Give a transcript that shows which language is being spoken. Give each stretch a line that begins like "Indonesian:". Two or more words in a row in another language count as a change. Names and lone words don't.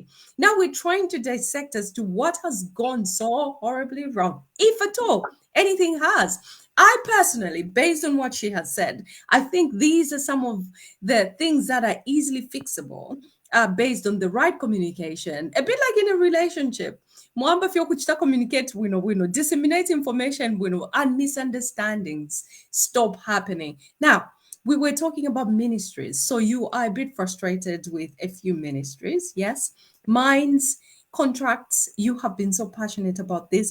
English: Now we're trying to dissect as to what has gone so horribly wrong, if at all anything has. I personally, based on what she has said, I think these are some of the things that are easily fixable based on the right communication, a bit like in a relationship.
Bemba: Mwamba fyo kuchita communicate,
English: disseminate information,
Bemba: and misunderstandings stop happening.
English: Now, we were talking about ministries. So you are a bit frustrated with a few ministries, yes? Mines, contracts, you have been so passionate about this.